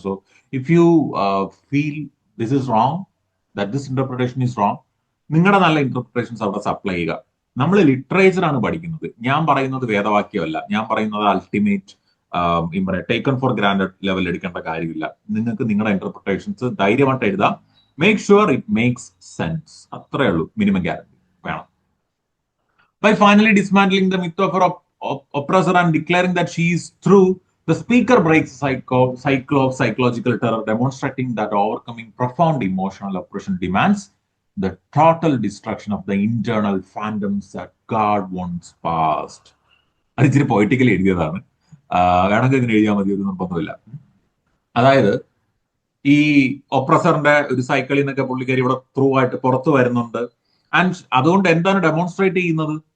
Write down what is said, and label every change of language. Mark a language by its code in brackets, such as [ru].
[en] so if you feel this is wrong, that this interpretation is wrong, [ml] നിങ്ങളുടെ നല്ല interpretations അവിടെ supply ചെയ്യുക. നമ്മൾ ലിറ്ററേച്ചർ ആണ് പഠിക്കുന്നത്. ഞാൻ പറയുന്നത് വേദവാക്യമല്ല, ഞാൻ പറയുന്നത് ultimate taken four granted level എടുക്കേണ്ട കാര്യമില്ല. നിങ്ങൾക്ക് നിങ്ങളുടെ ഇന്റർപ്രിട്ടേഷൻസ് ധൈര്യമായിട്ട് എഴുതാം. [en] Make sure it makes sense. [ml] അത്രേ ഉള്ളൂ, മിനിമം ഗ്യാരണ്ടി വേണം. [en] By finally dismantling the myth of her oppressor and declaring that she is true, the speaker breaks the cycle of psychological terror, demonstrating that overcoming profound emotional oppression demands the total destruction of the internal phantoms that God once passed. [ml] അത് ഇച്ചിരി politically എഴുതിയതാണ്, വേണമെങ്കിൽ ഇതിന് എഴുതിയാൽ മതി, ഒരു നിർബന്ധമില്ല. അതായത് ഈ ഒപ്രസറിന്റെ ഒരു സൈക്കിളിൽ നിന്നൊക്കെ പുള്ളിക്കാരി ഇവിടെ ത്രൂ ആയിട്ട് പുറത്തു വരുന്നുണ്ട്. ആൻഡ് അതുകൊണ്ട് എന്താണ് ഡെമോൺസ്ട്രേറ്റ് ചെയ്യുന്നത്?